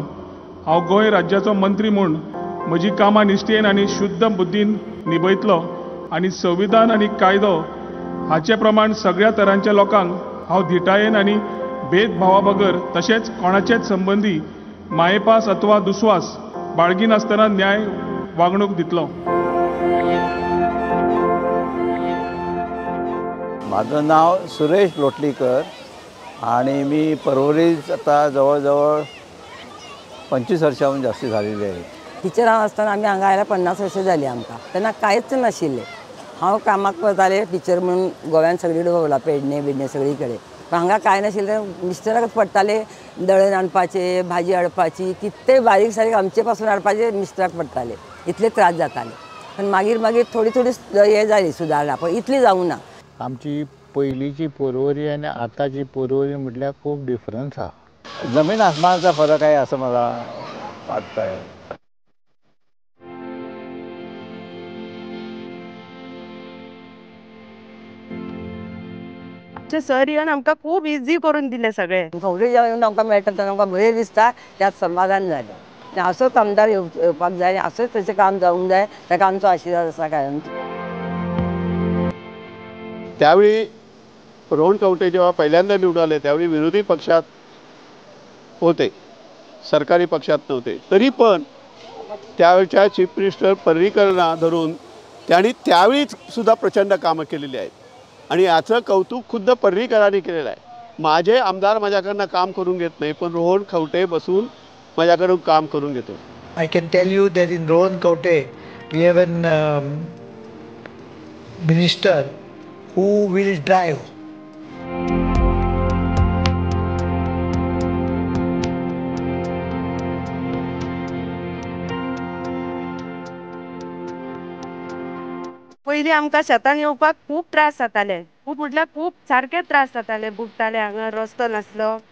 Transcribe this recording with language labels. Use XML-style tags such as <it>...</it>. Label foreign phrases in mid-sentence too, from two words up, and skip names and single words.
<kok>हांव गोंय राज्याचो मंत्री म्हूण म्हजी कामां निश्ठेन आनी शुद्ध बुद्दीन निभयतलो आनी संविधान आनी कायदो हाचे प्रमाण सगळ्या तरांच्या लोकांक हांव धिटायेन आनी भेदभावा बगर तशेंच कोणाचेच संबंदी मायेपास अथवा दुस्वास बाळगिनासतना न्याय वागणूक दितलो।</kok> <mr>माझं नाव सुरेश लोटलीकर आणि मी परवरीत आता जवळजवळ 25 वर्षांहून जास्त झालेली आहे।</mr> <kok>टिचर असताना आम्ही हांगा आयला 50 वर्सां जाली आमकां। तेन्ना कांयच नाशिल्लें। हांव कामाक वतालें टिचर म्हणून गोव्यान सगळी कडेन भोंवला, पेडणे बिडणे सगळी कडेन। पण हांगा कांय नाशिल्लें। मिस्टराकच पडटालें दळण हाडपाचें, भाजी हाडपाची, कितें बारीक सारीक आमचे पासून हाडपाचें मिस्टराक पडटालें। इतले त्रास जाताले। पण मागीर मागीर थोडी थोडी हे जाली सुदारणा, पण इतली जावं ना। आमची पयलींची परवरी आनी आतांची परवरी म्हटल्यार खूब डिफरन्स आहा।</kok> <mr>जमीन आसमानाचा फरक आहे असं मला वाटतंय।</mr> <kok>सर येवन आमकां खूब इजी करून दिलें सगळें। खंवटे जेवण आमकां मेळटा तेन्ना आमकां बरें दिसता, त्यात समाधान जालें। आनी असोच आमदार येवपाक जाय, असोच ताचें काम जावंक जाय, ताका आमचो आशिर्वाद आसा कायम।</kok> <mr>त्यावेळी रोहन खंवटे जेव्हा पहिल्यांदा निवडून आले त्यावेळी विरोधी पक्षात होते, सरकारी पक्षात नव्हते। तरी पण त्यावेळच्या</mr> <en>chief minister</en> <mr>पर्रीकरांना धरून त्यांनी त्यावेळीच सुद्धा प्रचंड कामं केलेली आहेत आणि याचं कौतुक खुद्द पर्रीकरांनी केलेलं आहे। माझे आमदार माझ्याकडनं काम करून घेत नाही, पण रोहन खंवटे बसून माझ्याकडून काम करून घेतो।</mr> <en>I can tell you that in Rohan Kaute we have an minister who will drive.</en> <kok>पयलीं आमकां शेतान येवपाक खूब त्रास जाताले। खूब म्हटल्यार खूब सारके त्रास जाताले। बुडटाले, हांगा रस्तो नासलो।</kok>